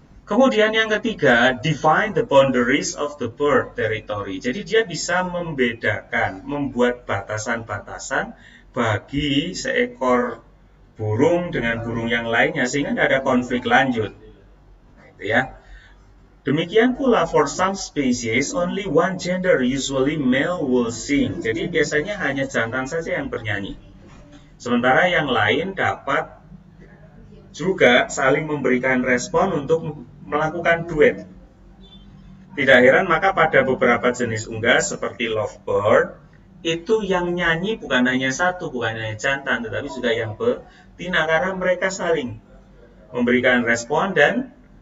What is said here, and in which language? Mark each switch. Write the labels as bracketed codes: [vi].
[id] Kemudian yang ketiga, [en] define the boundaries of the bird territory. [id] Jadi dia bisa membedakan, membuat batasan-batasan bagi seekor burung dengan burung yang lainnya sehingga tidak ada konflik lanjut. Nah, itu ya. Demikian pula [en] for some species only one gender, usually male, will sing. [id] Jadi biasanya hanya jantan saja yang bernyanyi. Sementara yang lain dapat juga saling memberikan respon untuk melakukan duet. Tidak heran maka pada beberapa jenis unggas seperti lovebird itu yang nyanyi bukan hanya satu, bukan hanya jantan, tetapi juga yang betina karena mereka saling memberikan respon dan